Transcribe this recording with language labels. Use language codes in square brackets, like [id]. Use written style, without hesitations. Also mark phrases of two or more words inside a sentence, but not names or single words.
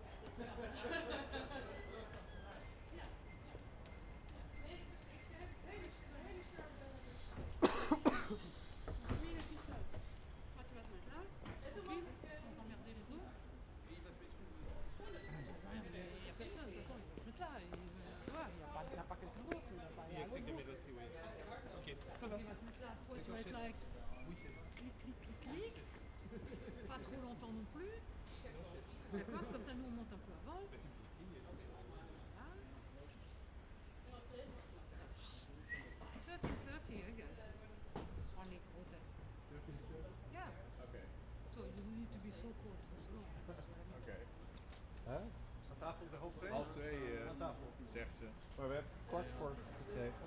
[nl] Ja. Nee, ik heb het hele scherpe [fr] Toi, tu vas te mettre là, [nl] En toen was ik [fr] sans emmerder les autres. Il n'y a personne. De toute façon, il va se mettre là. Et, voilà, il n'a pas quelqu'un d'autre. Il n'a pas aller à l'autre bout. Ça va. Il va se mettre là. Toi, tu vas être là avec. Clic, clic, clic, clic. Pas trop longtemps non plus. D'accord. Comme ça, nous, on monte un peu avant. Voilà. [en] Thirty, I guess. Only Rutte. Yeah. Okay. So you need to be so cold for so long. That's what I mean. Okay. Huh? [nl] Aan tafel de half 2? Half 2 aan tafel. zegt ze. Maar we hebben kwart voor gekregen.